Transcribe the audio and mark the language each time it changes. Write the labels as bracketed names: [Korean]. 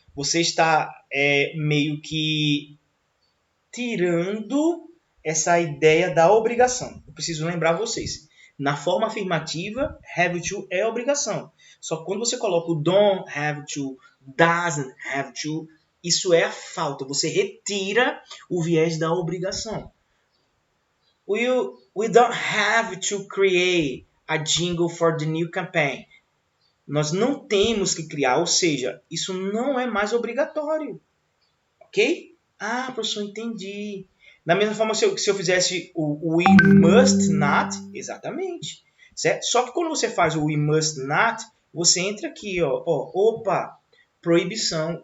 [Portuguese] Você está meio que tirando essa ideia da obrigação. Eu preciso lembrar vocês. Na forma afirmativa, have to é obrigação. Só que quando você coloca o don't have to, doesn't have to, isso é a falta. Você retira o viés da obrigação. [English] We don't have to create a jingle for the new campaign. [Portuguese] Nós não temos que criar, ou seja, isso não é mais obrigatório. Ok? Ah, professor, entendi. Da mesma forma, se eu fizesse o we must not, exatamente. Certo? Só que quando você faz o we must not, você entra aqui, opa, proibição.